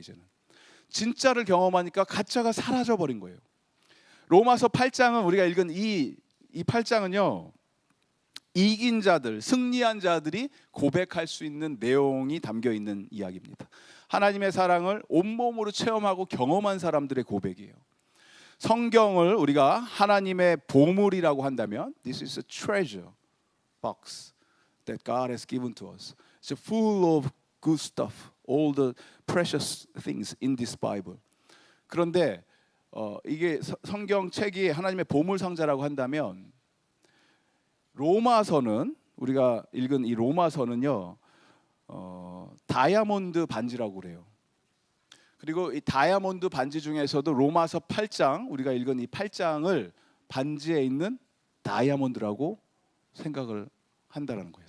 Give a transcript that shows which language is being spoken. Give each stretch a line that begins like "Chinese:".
Korean: 이제는 진짜를 경험하니까 가짜가 사라져 버린 거예요. 로마서 8장은 우리가 읽은 이 8장은요, 이긴 자들, 승리한 자들이 고백할 수 있는 내용이 담겨 있는 이야기입니다. 하나님의 사랑을 온몸으로 체험하고 경험한 사람들의 고백이에요. 성경을 우리가 하나님의 보물이라고 한다면
English: This is a treasure box that God has given to us. It's full of good stuff, all the precious things in this Bible.
Korean: 그런데 이게 성경책이 하나님의 보물 상자라고 한다면 로마서는 우리가 읽은 이 로마서는요 다이아몬드 반지라고 그래요. 그리고 이 다이아몬드 반지 중에서도 로마서 8장 우리가 읽은 이 8장을 반지에 있는 다이아몬드라고 생각을 한다라는 거예요.